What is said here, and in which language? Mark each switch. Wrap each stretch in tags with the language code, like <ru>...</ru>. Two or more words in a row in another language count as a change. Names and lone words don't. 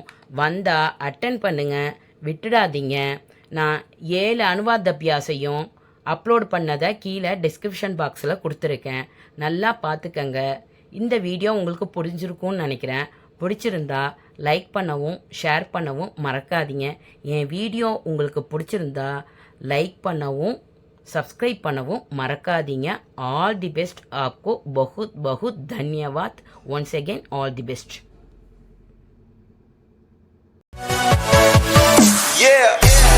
<ta>வந்தால் அட்டன் பண்ணுங்கள், விட்டுடாதீங்க. நான் 7</ta> <hi>अनुवाद अभ्यासையும்</hi> <ta>அப்லோட் பண்ணதை கீழே</ta> <en>description boxில்</en> <ta>கொடுத்துருக்கேன். நல்லா பார்த்துக்கங்க. இந்த வீடியோ உங்களுக்கு புரிஞ்சிருக்கும்னு நினைக்கிறேன். பிடிச்சிருந்தா லைக் பண்ணவும் ஷேர் பண்ணவும் மறக்காதீங்க. என் வீடியோ உங்களுக்கு பிடிச்சிருந்தா லைக் பண்ணவும் सब्सक्राइब பண்ணவும் மறக்காதீங்க.</ta> <en>all the best.</en> <hi>आपको बहुत बहुत धन्यवाद.</hi> <en>once again all the best. Yeah.</en>